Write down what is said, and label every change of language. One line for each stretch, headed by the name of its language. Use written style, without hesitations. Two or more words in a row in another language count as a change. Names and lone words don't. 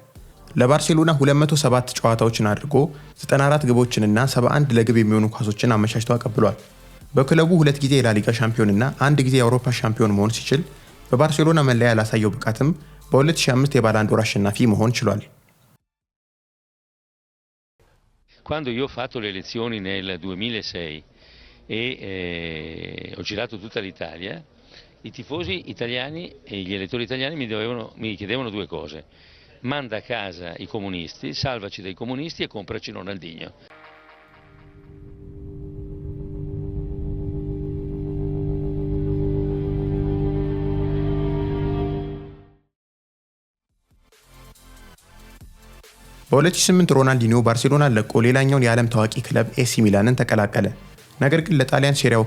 Amharic: ለባርሴሎና 207 ጨዋታዎችን አድርጎ 94 ግቦችንና 71 ለግብ የሚሆኑ ኳሶችን አመቻችቶ አቀብሏል። በክለቡ 2 ጊዜ የላሊጋ ሻምፒዮንና 1 ጊዜ የአውሮፓ ሻምፒዮን መሆን ሲችል በባርሴሎና መለያ ያላሳየው ብቃትም በ2005 የባላንዶር አሸናፊ መሆን ችሏል።
Italian: Quando io ho fatto le elezioni nel 2006 e ho girato tutta l'Italia, i tifosi italiani e gli elettori italiani mi chiedevano 2 cose: manda a casa i comunisti, salvaci dai comunisti e compraci Ronaldinho.
Amharic: በ2008 ሮናልዲኒዮ ባርሴሎናን ለቆ ሌላኛውን የዓለም ታዋቂ ክለብ ኤሲ ሚላንን ተቀላቀለ። ነገር ግን ለጣሊያን ሴሪያው